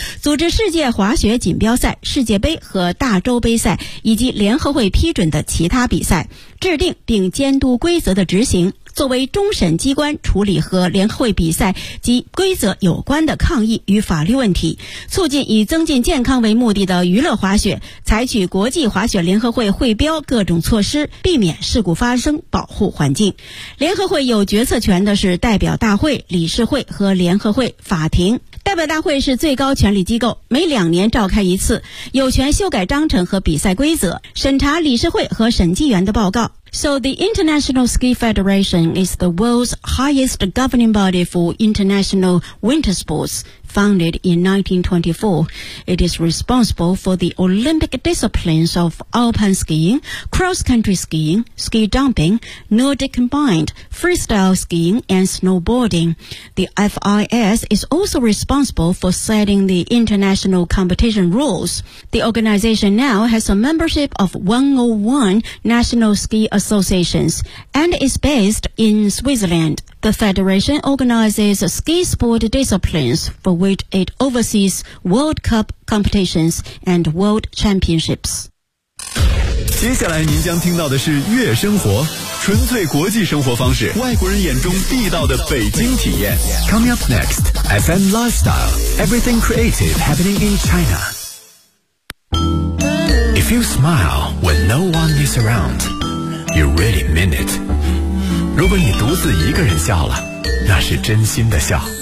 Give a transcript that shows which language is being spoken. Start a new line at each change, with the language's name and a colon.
Chinese: 组织世界滑雪锦标赛、世界杯和大洲杯赛以及联合会批准的其他比赛，制定并监督规则的执行，作为终审机关处理和联合会比赛及规则有关的抗议与法律问题，促进以增进健康为目的的娱乐滑雪，采取国际滑雪联合会会标各种措施，避免事故发生，保护环境。联合会有决策权的是代表大会、理事会和联合会法庭。代表大会是最高权力机构，每两年召开一次，有权修改章程和比赛规则，审查理事会和审计员的报告。
English: So the International Ski Federation is the world's highest governing body for international winter sports, founded in 1924. It is responsible for the Olympic disciplines of alpine skiing, cross-country skiing, ski jumping, Nordic combined, freestyle skiing, and snowboarding. The FIS is also responsible for setting the international competition rules. The organization now has a membership of 101 national ski associations and is based in Switzerland. The federation organizes ski sport disciplines for which it oversees World Cup competitions and World Championships.
Chinese: 接下来您将听到的是月生活，纯粹国际生活方式，外国人眼中地道的北京体验。
English: Coming up next, FM Lifestyle, everything creative happening in China. If you smile when no one is around, you really mean it.
Chinese: 如果你独自一个人笑了，那是真心的笑。